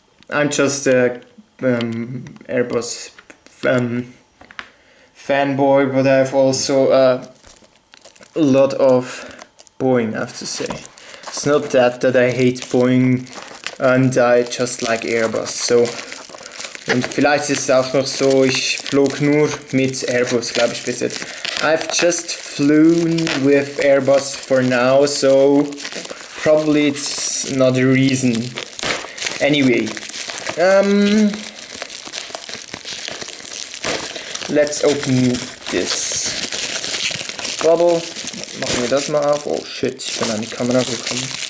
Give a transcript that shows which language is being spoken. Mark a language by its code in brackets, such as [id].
[en] I'm just a Airbus fanboy, but I have also a lot of Boeing, I have to say. It's not that I hate Boeing and I just like Airbus. [de] So, und vielleicht ist es auch noch so, ich flog nur mit Airbus, glaube ich, bis jetzt. [en] I've just flown with Airbus for now, so probably it's not a reason. Anyway, let's open this bubble. [de] Machen wir das mal auf. Oh shit, ich bin an die Kamera gekommen.